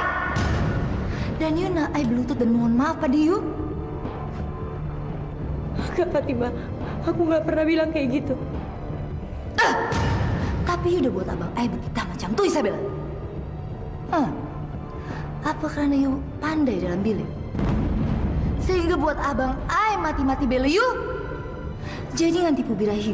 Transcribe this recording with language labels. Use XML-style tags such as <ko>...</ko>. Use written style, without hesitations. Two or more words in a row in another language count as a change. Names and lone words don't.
<ms>Dan you nak I berlutut dan mohon maaf pada you.</ms> <id>Enggak, Fatima. Aku nggak pernah bilang kayak gitu.</id> <ms>Tapi you udah buat abang I betitah macam tuh, Isabel. Apa karena you pandai dalam bilik? Sehingga buat abang I mati-mati bela you. Jadi ngan tipu birahi.</ms>